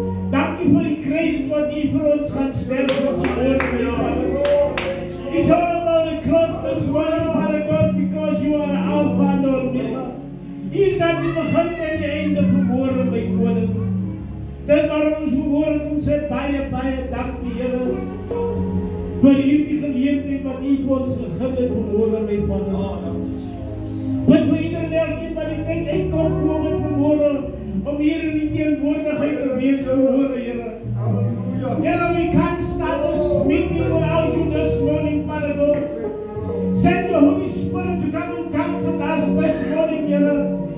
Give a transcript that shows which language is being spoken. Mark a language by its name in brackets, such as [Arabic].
[Afrikaans] Dankie vir die kruis wat U vir ons gaan sterf vanmorgen, my Vader. [English] It's all about the cross this morning, Father God, because You are the Alpha and Omega. [Afrikaans] U is dat die begin en die einde vanmorgen, my koning. Dit waarom ons vanmorgen kom sê baie, baie dankie, Here, vir hierdie geleentheid wat U vir ons gegee het vanmorgen, my Vader. Bid vir iedereen elkeen wat die tyd uitkom vanmorgen, om hier in die teenwoordigheid te wees vanmorgen, Here. [English] Here, we can't start this meeting without You this morning, Father God. Send Your Holy Spirit to come and comfort us this morning, Here.